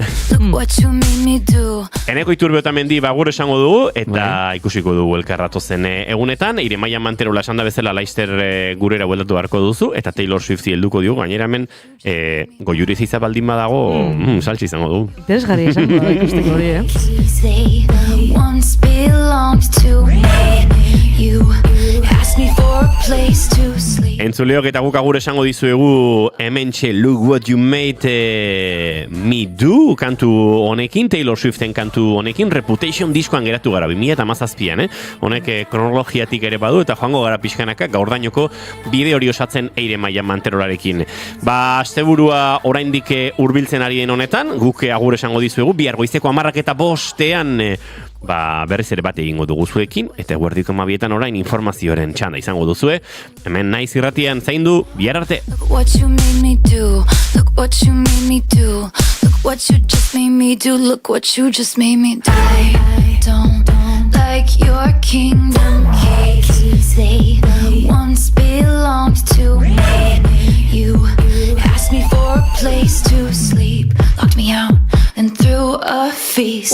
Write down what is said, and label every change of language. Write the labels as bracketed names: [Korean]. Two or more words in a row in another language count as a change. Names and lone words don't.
[Basque] Eneko Iturbe Otamendi bagur esango dugu, eta ikusiko dugu elkarratu zen egunetan. Eire Maia Manterola esan da bezala Laister gurera bueltatu beharko duzu, eta Taylor Swifti helduko diogu, gainera hemen goiuriz izabaldin badago, saltsi izango dugu. Interesgarri esango da ikusteko hori, [English] Once belonged to me. You asked me for a place to sleep. [Basque] Entzuleok eta guk agur esango dizuegu hementxe Look What You Made Me Do kantu honekin, Taylor Swiften kantu honekin, Reputation diskoan geratu gara 2017an, honek kronologiatik ere badu eta joango gara pixkanaka gaurdainoko bide hori osatzen Eire Maia Manterolarekin. Asteburua oraindik hurbiltzen ari den honetan, guk agur esango dizuegu, bihar goizeko 10:05 berriz ere bat egingo dugu zuekin, eta eguerdiko 12etan orain informazioaren txanda izango duzue. Hemen naiz irratian zaindu, bihar arte. [English] Look what you made me do. Look what you made me do. Look what you just made me do. Look what you just made me do. I don't like your kingdom keys. They once belonged to me. You asked me for a place to sleep, locked me out, then threw a feast.